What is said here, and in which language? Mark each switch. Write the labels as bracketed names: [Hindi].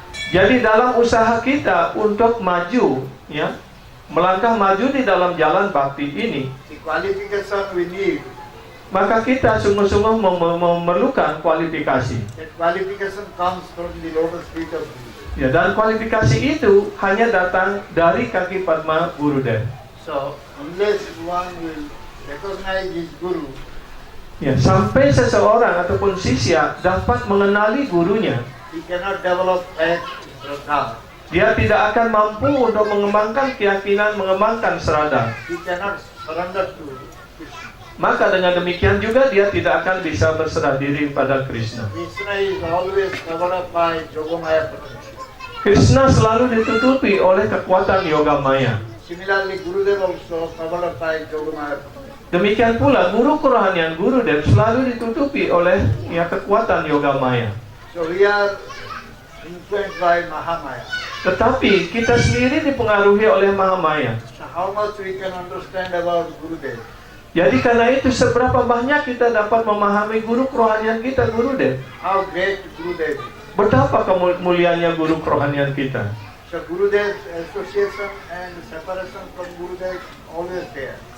[Indonesian] Jadi dalam usaha kita untuk maju, melangkah maju di dalam jalan bakti ini, [English] the qualification we need, [Indonesian] maka kita sungguh-sungguh memerlukan kualifikasi. [English] that qualification comes from the lotus feet of Guru. [Indonesian] Ya, dan kualifikasi itu hanya datang dari kaki Padma Gurudev. [English] So, unless one will recognize his Guru, [Indonesian] Ya, sampai seseorang ataupun sisya dapat mengenali gurunya, [English] he cannot develop faith, Shraddha. [Indonesian] dia tidak akan mampu untuk mengembangkan keyakinan, mengembangkan serada. [English] He cannot surrender to Krishna. [Indonesian] Maka dengan demikian juga dia tidak akan bisa berserah diri pada Krishna. [English] Krishna is always covered up by Yogamaya potential. [Indonesian] Krishna selalu ditutupi oleh kekuatan yoga maya. [English] Similarly, Gurudev also covered up by Yogamaya potential. [Indonesian] Demikian pula guru kerohanian Gurudev selalu ditutupi oleh kekuatan yoga maya. [English] So we are influenced by Mahamaya. [Indonesian] Tetapi kita sendiri dipengaruhi oleh Mahamaya. [English] So how much we can understand about Gurudev? [Indonesian] Jadi karena itu seberapa banyak kita dapat memahami guru kerohanian kita, Gurudev. [English] How great Gurudev is. [Indonesian] Betapa kemuliaannya guru kerohanian kita. [English] So Gurudev's association and separation from Gurudev always there.